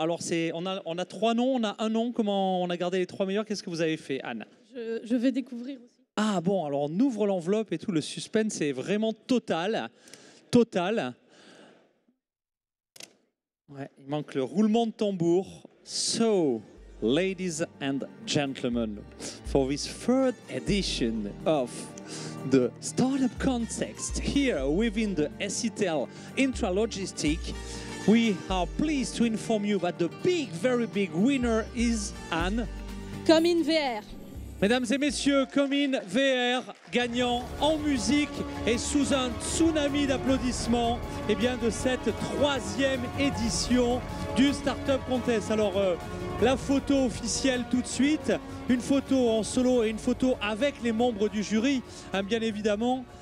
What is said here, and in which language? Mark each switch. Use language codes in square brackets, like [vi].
[fr] Alors, on a 3 noms. On a un nom. Comment on a gardé les 3 meilleurs? Qu'est-ce que vous avez fait, Anne? Je vais découvrir aussi. Ah bon, alors on ouvre l'enveloppe et tout. Le suspense est vraiment total. Total. Ouais, il manque le roulement de tambour. [en] So, ladies and gentlemen, for this third edition of the Startup Context here within the SETEL Intralogistic, we are pleased to inform you that the very big winner is Anne. Comin VR. [fr] Mesdames et messieurs, Comin VR, gagnant en musique et sous un tsunami d'applaudissements eh bien, de cette 3e édition du Startup Contest. Alors, la photo officielle tout de suite, une photo en solo et une photo avec les membres du jury, hein, bien évidemment.